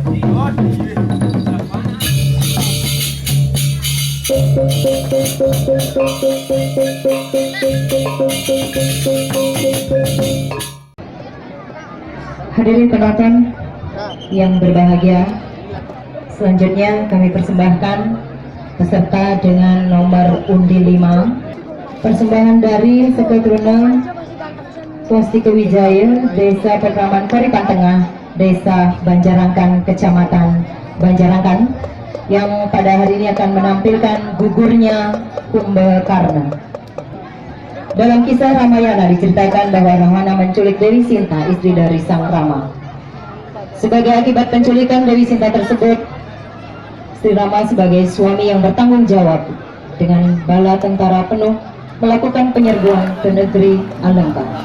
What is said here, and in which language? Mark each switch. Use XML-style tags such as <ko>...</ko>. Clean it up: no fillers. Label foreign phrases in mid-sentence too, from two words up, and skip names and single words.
<id>Hadirin penonton yang berbahagia, selanjutnya kami persembahkan peserta dengan nomor undi 5, persembahan dari Seketruna Swastika Wijaya, Desa Pekraman Koripan Tengah, Desa Banjarangkan, Kecamatan Banjarangkan, yang pada hari ini akan menampilkan gugurnya Kumbakarna. Dalam kisah Ramayana diceritakan bahwa Rahwana menculik Dewi Sinta, istri dari Sang Rama. Sebagai akibat penculikan Dewi Sinta tersebut, Sri Rama sebagai suami yang bertanggung jawab dengan bala tentara penuh melakukan penyerbuan ke negeri Alengka.</id>